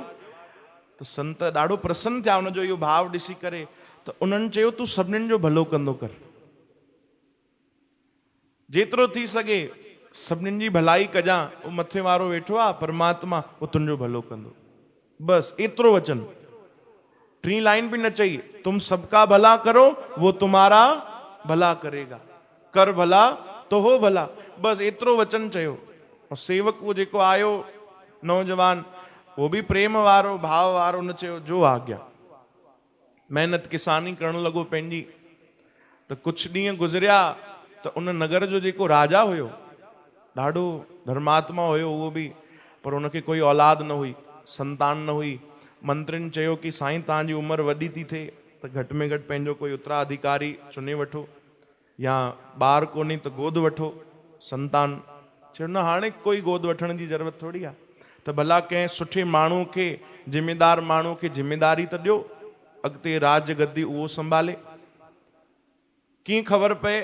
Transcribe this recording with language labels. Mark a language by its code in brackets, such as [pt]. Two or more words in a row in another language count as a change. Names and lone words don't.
[sd] त संत ॾाढो प्रसन्न थिया उनजो इहो भाव ॾिसी करे। त उन्हनि चयो, तूं सभिनीनि जो भलो कंदो कर, जेतिरो थी सघे सभिनीनि जी भलाई कजां। उहो मथे वारो वेठो आहे परमात्मा, उहो तुंहिंजो भलो कंदो। बसि एतिरो वचन, 3 लाइन भी न चई, [hi] तुम सबका भला करो वो तुम्हारा भला करेगा, कर भला तो हो भला। [sd] बस एतिरो वचन चयो। और सेवक वो जेको आयो नौजवान, वो भी प्रेम वारो भाव वारो, न चयो जो आज्ञा। मेहनत किसानी करण लॻो पंहिंजी। त कुछ ॾींहं गुज़रिया त उन नगर जो जेको राजा हुयो, ॾाढो धर्मात्मा हुयो उहो भी, पर उनखे कोई औलाद न हुई, संतान न हुई। मंत्रिन चयो कि साईं तव्हांजी उम्र वॾी थी थिए, त घटि में घटि पंहिंजो कोई उत्तराधिकारी चुने वठो, या ॿार कोन्हे त गोद वठो संतान। चयो न, हाणे कोई गोद वठण जी ज़रूरत थोड़ी आहे, त भला कंहिं सुठे माण्हू खे, ज़िम्मेदार माण्हू खे ज़िम्मेदारी त ॾियो, अॻिते राज गद्दी उहो संभाले। कीअं ख़बर पए?